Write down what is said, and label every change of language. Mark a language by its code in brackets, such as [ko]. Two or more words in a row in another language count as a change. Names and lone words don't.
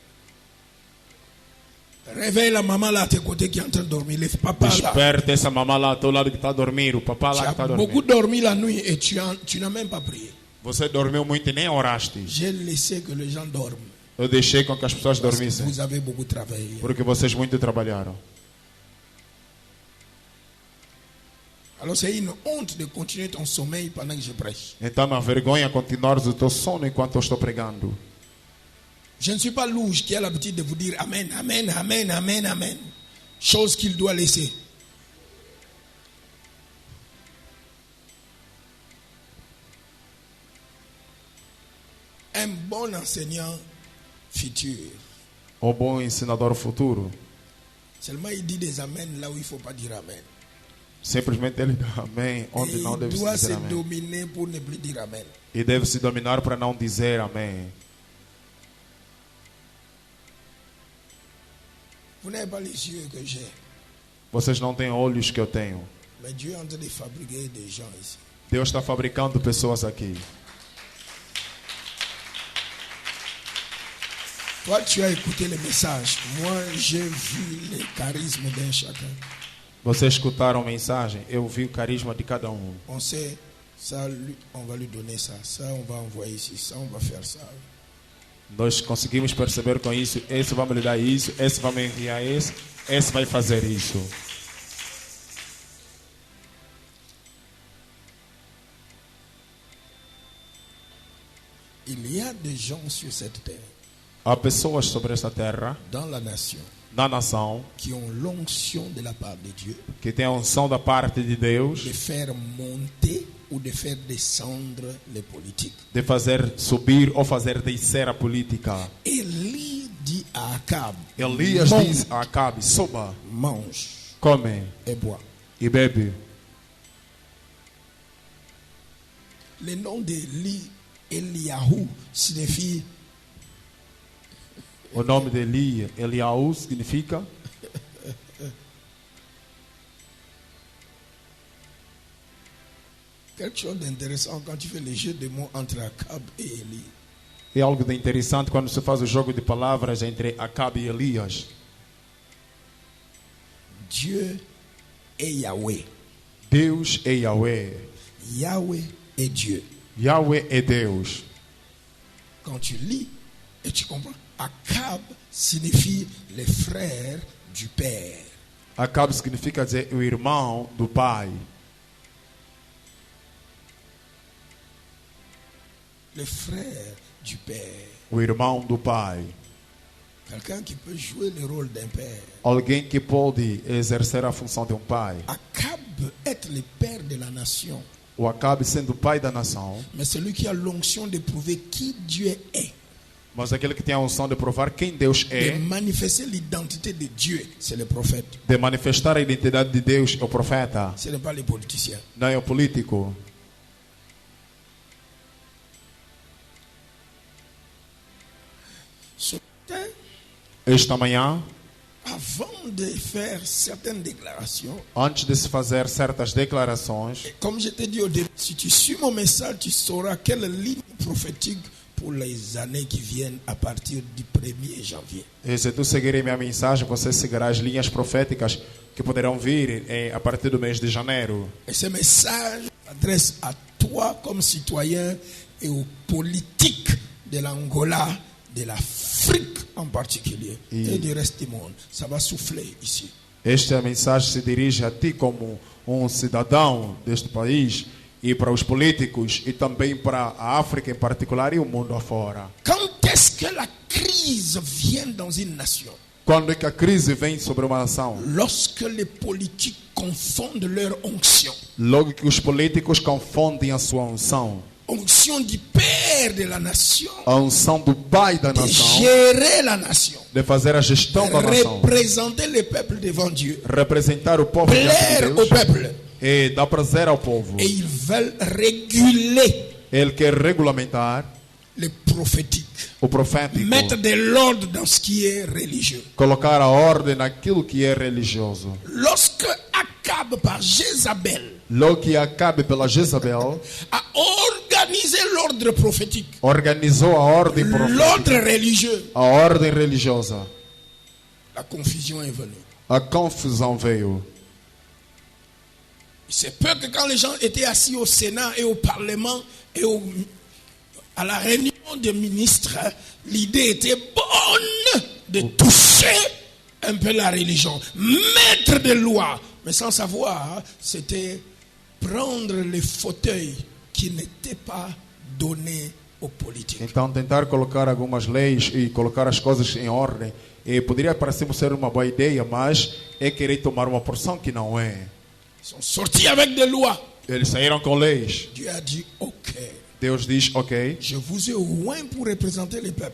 [fr] Réveille la maman là à tes côtés qui est en train de dormir. Le papa là. [pt] Desperte essa mamã lá ao teu lado que está a dormir, o papá [fr] Tu [pt] lá que [fr] as [pt] está a [fr] beaucoup [pt] dormir. [fr] dormi la nuit et tu n'as même pas prié. [pt] Você dormiu muito e nem oraste. [fr] J'ai laissé que les gens dorment. [pt] Eu deixei com que as pessoas [fr] Parce que [pt] dormissem, [fr] vous avez beaucoup travaillé. [pt] porque vocês muito trabalharam. [fr] Alors c'est une honte de continuer ton sommeil pendant que je prêche. [pt] Então não há vergonha continuar o teu sono enquanto eu estou pregando. [fr] Je ne suis pas louche qui a l'habitude de vous dire Amen, Amen, Amen, Amen, Amen. Chose qu'il doit laisser. Un bon enseignant futur. [pt] O bom ensinador futuro, [fr] Seulement il dit des Amen là où il ne faut pas dire Amen. [pt] simplesmente ele dá amém onde [fr] Et [pt] não [fr] il [pt] deve se [fr] doit se [pt] dizer amém. [fr] dominer pour ne plus dire Amen. [pt] E deve se dominar para não dizer amém. [fr] Vous n'avez pas les yeux que j'ai. [pt] Vocês não têm olhos que eu tenho. [fr] Mais Dieu est en train de fabriquer des gens ici. [pt] Deus está fabricando pessoas aqui. [fr] Toi, tu as écouté les messages. Moi, j'ai vu les charismes d'un chacun. [pt] Vocês escutaram a mensagem? Eu vi o carisma de cada um. [fr] On sait, ça, on va lui donner ça. Ça, on va envoyer ici. Ça, on va faire ça. [pt] Nós conseguimos perceber com isso. Esse vai me dar isso, esse vai me enviar esse vai fazer isso. [fr] Il y a des gens sur cette terre, [pt] Há pessoas sobre esta terra, [fr] dans la nation, [pt] na nação, [fr] qui ont l'onction de la part de Dieu [pt] que tem a unção da parte de Deus [fr] de faire monter ou de faire descendre les politiques. [pt] de fazer subir ou fazer descer a política. [fr] Élie dit à Akab, [pt] Elias [fr] monte, [pt] diz a Acabe: suba, [fr] mange [pt] come [fr] et bois. [pt] e bebe. [fr] Le nom d'Élie, Eliahu, signifie [pt] O nome de Eliaú significa [fr] quelque chose d'intéressant quand tu fais les jeux de mots entre Akab et Élie. [pt] é algo de interessante quando se faz o jogo de palavras entre Acabe e Elias. [fr] Dieu est Yahweh. [pt] Deus é Yahweh. [fr] Yahweh est Dieu. [pt] Yahweh é Deus. [fr] Quand tu lis et tu comprends, Akab signifie les frères du Père. [pt] Acabe significa dizer o irmão do pai. [fr] Les frères du Père. [pt] O irmão do pai. [fr] Quelqu'un qui peut jouer le rôle d'un père. [pt] Alguém que pode exercer a função de um pai. [fr] Akab peut être le père de la nation, [pt] O Acabe sendo o pai da nação, [fr] mais celui qui a l'onction de prouver qui Dieu est, [pt] mas aquele que tem a unção de provar quem Deus [fr] de [pt] é, [fr] manifester l'identité de Dieu, c'est le prophète. [pt] de manifestar a identidade de Deus, é o profeta, [fr] Ce n'est pas les politiciens. [pt] não é o político. [fr] Ce matin, [pt] Esta manhã, [fr] avant de faire certaines déclarations, [pt] antes de se fazer certas declarações, [fr] comme je t'ai dit au début, si tu suis mon message, tu sauras quelle ligne prophétique pour les années qui viennent à partir du 1er janvier. [pt] e se tu seguir minha mensagem, você seguirá as linhas proféticas que poderão vir a partir do mês de janeiro. [fr] Et ce message s'adresse à toi comme citoyen et aux politiques de l'Angola, de l'Afrique en particulier, et du reste du monde. Ça va souffler ici. [pt] Esta mensagem se dirige a ti como cidadão deste país e para os políticos e também para a África em particular e o mundo afora. [fr] Quand est-ce que la crise vient dans une nation? [pt] Quando é que a crise vem sobre uma nação? [fr] Lorsque les politiques confondent leur onction. [pt] Logo que os políticos confundem a sua unção. [fr] Onction du père de la nation, [pt] A unção do pai da [fr] de [pt] nação, [fr] gérer la nation, [pt] de fazer a gestão da nação, [fr] représenter le peuple devant Dieu, [pt] representar o povo diante de [fr] plaire au [pt] Deus [fr] peuple. [pt] e dar prazer ao povo. [fr] Et ils veulent réguler [pt] Ele quer regulamentar [fr] le prophétique, [pt] o profético, [fr] mettre de l'ordre dans ce qui est religieux. [pt] colocar a ordem naquilo que é religioso. [fr] Lorsque Akab par Jézabel [pt] Logo que Acabe, pela Jezabel, [fr] a organisé l'ordre prophétique, [pt] organizou a ordem profética, [fr] l'ordre religieux, [pt] a ordem religiosa, [fr] la confusion est venue. [pt] a confusão veio. [fr] C'est peu que quand les gens étaient assis au Sénat et au Parlement et à la réunion des ministres, l'idée était bonne de toucher un peu la religion, mettre des lois, mais sans savoir, c'était prendre les fauteuils qui n'étaient pas donnés aux politiques. [pt] Então, tentar colocar algumas leis e colocar as coisas em ordem, poderia parecer ser uma boa ideia, mas é querer tomar uma porção que não é. [fr] Ils sont sortis avec des lois. [pt] Eles saíram com leis. [fr] Dieu a dit, ok, [pt] Deus diz, ok, [fr] je vous ai oint pour représenter les peuples.